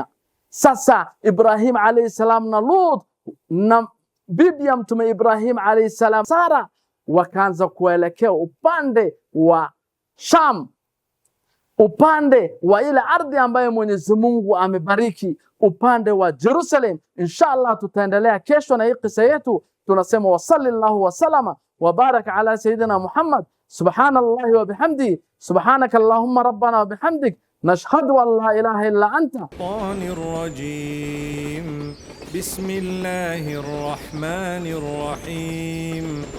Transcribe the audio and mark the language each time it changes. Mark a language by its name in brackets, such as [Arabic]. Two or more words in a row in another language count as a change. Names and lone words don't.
[Swahili] Sasa Ibrahim [Arabic] عليه السلام [Swahili] na Lut na bibi ya Mtume Ibrahim [Arabic] عليه السلام [Swahili] Sara wakaanza kuelekea upande wa Sham, upande wa ile ardhi ambayo Mwenyezi Mungu amebariki, upande wa Jerusalem. Inshallah tutaendelea kesho na hii kisa yetu. [Arabic] Tunasema وصلى الله وسلم وبارك على سيدنا محمد. سبحان الله وبحمده سبحانك اللهم ربنا وبحمدك نشهد أن لا إله إلا أنت. بسم الله الرحمن الرحيم.